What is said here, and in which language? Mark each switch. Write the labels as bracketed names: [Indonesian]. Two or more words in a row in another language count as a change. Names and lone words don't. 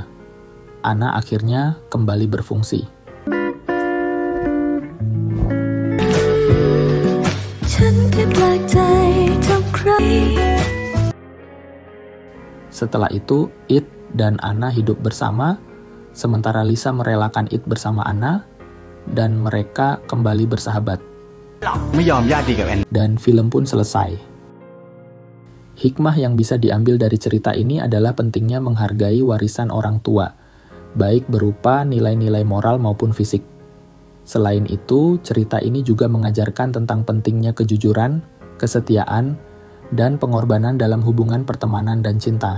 [Indonesian] Ana akhirnya kembali berfungsi. Setelah itu, It dan Ana hidup bersama, sementara Lisa merelakan It bersama Ana, dan mereka kembali bersahabat. [Thai] ไม่ยอมญาติดีกับแอน [Indonesian] Dan film pun selesai. Hikmah yang bisa diambil dari cerita ini adalah pentingnya menghargai warisan orang tua, baik berupa nilai-nilai moral maupun fisik. Selain itu, cerita ini juga mengajarkan tentang pentingnya kejujuran, kesetiaan, dan pengorbanan dalam hubungan pertemanan dan cinta.